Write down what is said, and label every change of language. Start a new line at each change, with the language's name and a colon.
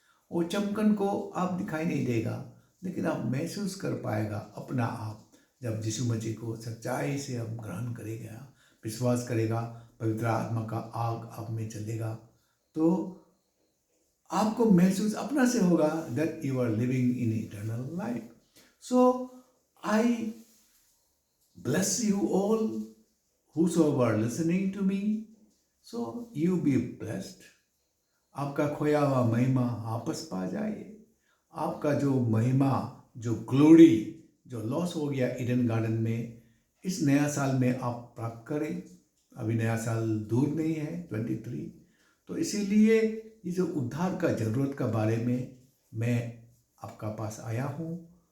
Hindi: वो चमकन को आप दिखाई नहीं देगा, लेकिन आप महसूस कर पाएगा अपना आप, जब यीशु मसीह को सच्चाई से आप ग्रहण करेगा, विश्वास करेगा, पवित्र आत्मा का आग आप में चलेगा, तो आपको महसूस अपना से होगा
English: That you are living in eternal life. So I bless you all whosoever listening to me. So you be blessed.
Hindi: आपका खोया हुआ महिमा वापस पा जाए। आपका जो महिमा, जो ग्लोरी, जो लॉस हो गया ईडन गार्डन में, इस नया साल में आप प्राप्त करें। अभी नया साल दूर नहीं है, 23। तो इसीलिए ये जो उद्धार का ज़रूरत का बारे में मैं आपका पास आया हूँ।